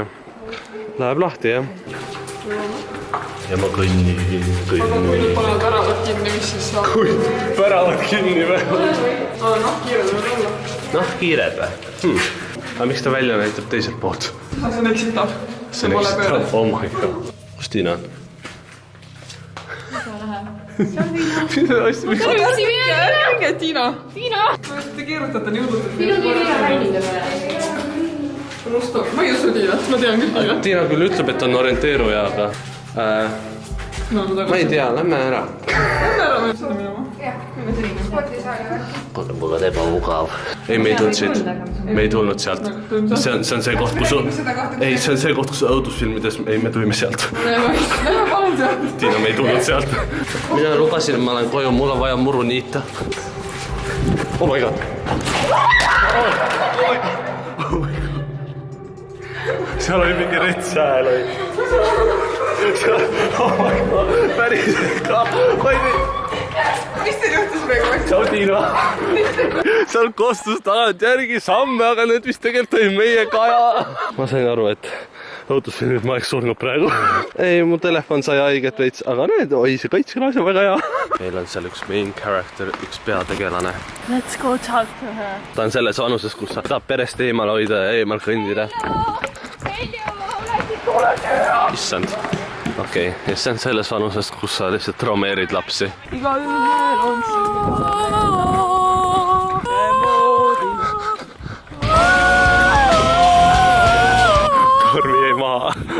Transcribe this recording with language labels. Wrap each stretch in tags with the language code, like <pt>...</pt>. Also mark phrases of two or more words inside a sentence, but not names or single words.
<et>Läheb lahti, jah? Ja ma kõnnin. Aga kui nüüd panevad väravad kinni, mis siis saab? Kui väravad kinni või? Nahkkiired võivad olla. Nahkkiired või? Aga miks ta välja näitab teiselt poolt? See on eksitav. See on eksitav.</et> <en>Oh my god.</en> <et>Kus Tiina on? Minge, Tiina! Tiina! Te keerutate nii hullult. Ma ei usu Tiinat, ma tean küll Tiinat. Tiina küll ütleb, et on orienteeruja, aga... Ma ei tea, lähme ära. Lähme ära, me seda minema. Mul on ebamugav. Ei, me ei tulnud siit. Me ei tulnud sealt. See on see koht, kus... Ei, see on see koht, kus õudusfilmides... Ei, me tulime sealt. Lähme palun sealt. Tiina, me ei tulnud sealt. Mina lubasin, et ma lähen koju, mul on vaja muru niita.</et> <en>Oh my god. Oh my god.</en> <et>Seal oli mingi rets hääl.</et> <en>Oh my god.</en> <et>Päris ka. Mis teil juhtus praegu? Tšau, Tiina. Seal kostus tagant järgi samme, aga need vist tegelikult oli meie Kaja. Ma sain aru, et õudusfilmid ma oleks surnud praegu. Ei, mu telefon sai haiget veits, aga need, oi, see kaitselase väga hea. Meil on seal üks</et> <en>main character,</en> <et>üks peategelane.</et> <en>Let's go talk to her.</en> <et>Ta on selles vanuses, kus sa tahab perest eemal hoida ja eemal kõndida. Issand. Okei, ja see on selles vanuses, kus sa lihtsalt traumeerid lapsi. Iga ühel on Korvi jäi maha.</et>